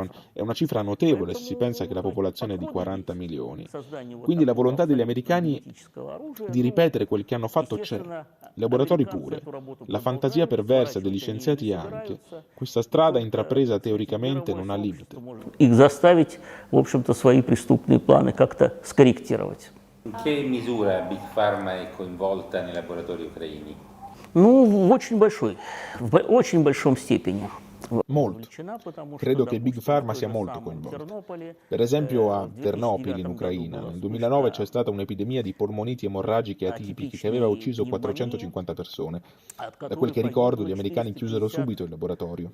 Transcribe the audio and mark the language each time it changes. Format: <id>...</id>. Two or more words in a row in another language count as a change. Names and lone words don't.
<it>È una cifra notevole se si pensa che la popolazione è di 40 milioni. Quindi la volontà degli americani di ripetere quel che hanno fatto c'è. I laboratori pure. La fantasia perversa degli scienziati anche. Questa strada intrapresa teoricamente non ha limite.</it> <ru>Их заставить, в общем-то, свои преступные планы как-то скорректировать.</ru> <it>In che misura Big Pharma è coinvolta nei laboratori ucraini?</it> <ru>Ну, в очень большом степени.</ru> <it>Molto. Credo che Big Pharma sia molto coinvolta. Per esempio a Ternopil in Ucraina, nel 2009 c'è stata un'epidemia di polmoniti emorragiche atipiche che aveva ucciso 450 persone. Da quel che ricordo gli americani chiusero subito il laboratorio.</it>